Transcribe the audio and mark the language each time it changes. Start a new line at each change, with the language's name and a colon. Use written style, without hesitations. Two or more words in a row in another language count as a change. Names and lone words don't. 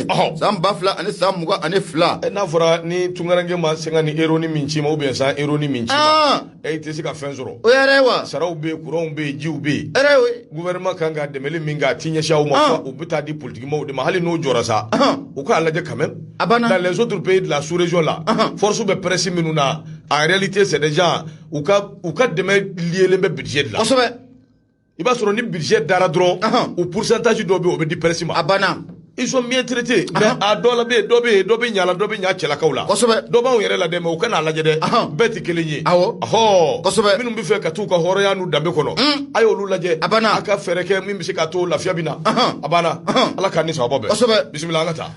Bambara: San 2000 ani san 22. N'a fɔra ni Tunkaranke ma sɛgɛn ni euro ni min ci ma
French: ou bien
Bambara: san euro ni min ci ma. I tɛ se ka fɛn sɔrɔ. O yɛrɛ wa. Saraw bɛ yen, courants bɛ yen, jiw bɛ yen. Ɛrɛ o. Gouvernement kan ka dɛmɛli min kɛ a ti ɲɛsin aw ma. U bɛ taa di politique maaw de ma hali n'o jɔra sa. U k'a lajɛ
French: quand même. Dans les autres pays de la sous-région là.
Bambara: Force bɛ presse minnu na.
French: En réalité c'est des gens
Bambara: u ka dɛmɛ lielen bɛ budget de la. Kosɛbɛ. I b'a sɔrɔ ni budget dara dɔrɔn. O pourcentage dɔ bɛ yen o bɛ di presse ma. A banna.
French: Ils sont bien traités.
Bambara: Mais a dɔ la bɛ yen dɔ bɛ ɲa la dɔ bɛ ɲa cɛlakaw la. Kosɛbɛ. Dɔ b'anw yɛrɛ la dɛ mais u ka n'a lajɛ dɛ. Bɛɛ tɛ kelen ye. Awɔ. Kosɛbɛ. Minnu bɛ fɛ ka t'u ka hɔrɔnya n'u danbe kɔnɔ. A y'olu lajɛ. A banna. A ka fɛɛrɛ kɛ min bɛ se k'a to lafiya bɛ na. A banna. Ala k'an ni sababa bɛn. Kosɛbɛ. Bisimila an ka taa.